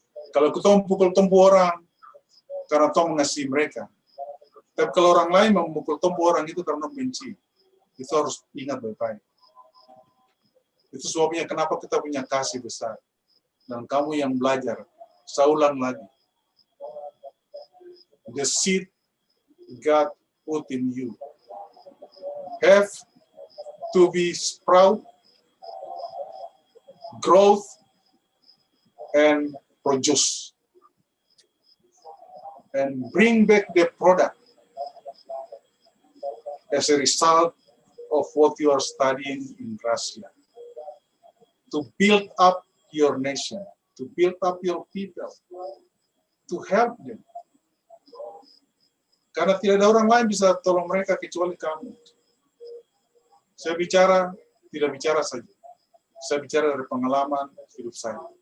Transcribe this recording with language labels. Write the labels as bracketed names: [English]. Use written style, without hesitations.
[Indonesian] Kalau kitong pukul tumpu orang, karena tong mengasihi mereka. Tapi kalau orang lain memukul tumpu orang itu karena benci. Itu harus ingat baik-baik. Itu sebabnya kenapa kita punya kasih besar. Dan kamu yang belajar, saya ulang lagi. [English] The seed God put in you have to be sprout, growth, and produce. And bring back the product as a result of what you are studying in Russia. To build up your nation, to build up your people, to help them. [Indonesian] Karena tidak ada orang lain bisa tolong mereka kecuali kamu. Saya bicara, tidak bicara saja. Saya bicara dari pengalaman hidup saya.